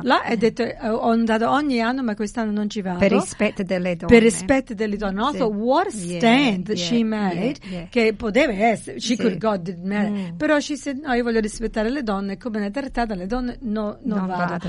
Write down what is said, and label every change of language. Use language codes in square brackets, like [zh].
[it] Lei ha detto, ho andato ogni anno, ma quest'anno non ci vado. Per rispetto delle donne. [en] And I thought, what a stand that she made, [it] che poteva essere, [en] she could go, didn't matter. [it] Però [en] she said, [it] no, io voglio rispettare le donne, come ne è trattata le donne, non vado.